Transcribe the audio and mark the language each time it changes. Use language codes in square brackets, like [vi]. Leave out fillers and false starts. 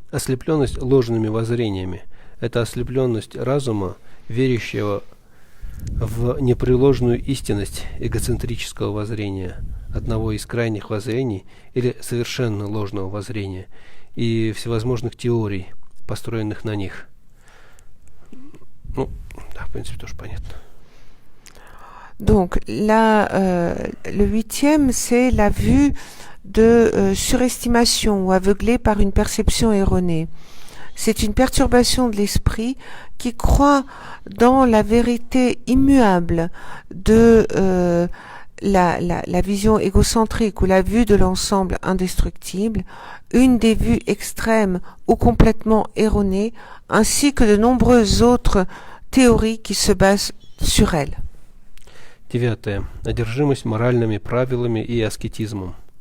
[ru] Ослепленность ложными воззрениями. Это ослепленность разума, верящего в непреложную истинность эгоцентрического воззрения, одного из крайних воззрений или совершенно ложного воззрения и всевозможных теорий, построенных на них. Ну, да, в принципе, тоже понятно. [fr] Donc, le huitième, c'est la vue de surestimation ou aveuglée par une perception erronée. C'est une perturbation de l'esprit qui croit dans la vérité immuable de la vision égocentrique ou la vue de l'ensemble indestructible, une des vues extrêmes ou complètement erronées, ainsi que de nombreuses autres théories qui se basent sur elle. 9. [ru] Одержимость моральными правилами и аскетизмом.